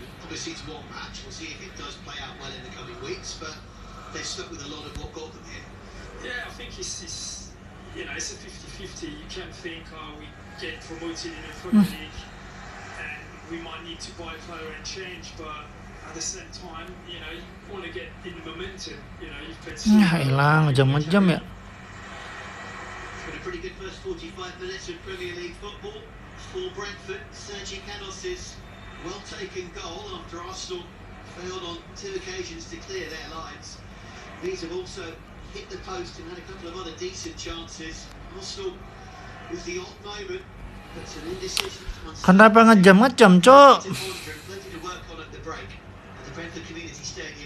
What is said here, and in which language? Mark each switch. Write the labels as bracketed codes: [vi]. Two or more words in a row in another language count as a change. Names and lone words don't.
[en] Obviously it's one match, we'll see if it does play out well in the coming weeks, but they're stuck with a lot of what got them here. Yeah, I think it's a 50-50. You can think, we get promoted in the Premier League and we might need to buy a player and change, but at the same time, you want to get in momentum. You've played so [jv] ngejam-ngejam ya. [en] Been a pretty good first 45 minutes of Premier League football for Brentford. Sergi Canos' well-taken goal after Arsenal failed on 2 occasions to clear their lines. These have also hit the post and had a couple of other decent chances. Arsenal with the odd moment, but an indecision. [id] Kenapa ngejam-ngejam, Cok? [en] Plenty to work on at the break at the Brentford Community Stadium.